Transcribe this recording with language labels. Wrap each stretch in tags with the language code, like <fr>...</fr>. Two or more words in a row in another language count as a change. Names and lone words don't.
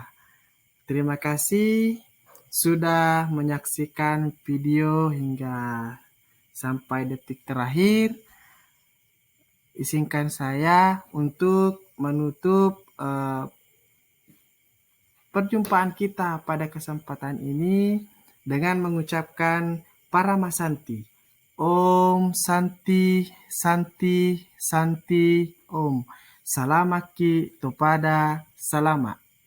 <id>Terima kasih sudah menyaksikan video hingga sampai detik terakhir. Izinkan saya untuk menutup perjumpaan kita pada kesempatan ini dengan mengucapkan Paramasanti.</id> <sa>Om Santi Santi Santi Om. Salamaki Topada Salama.</sa>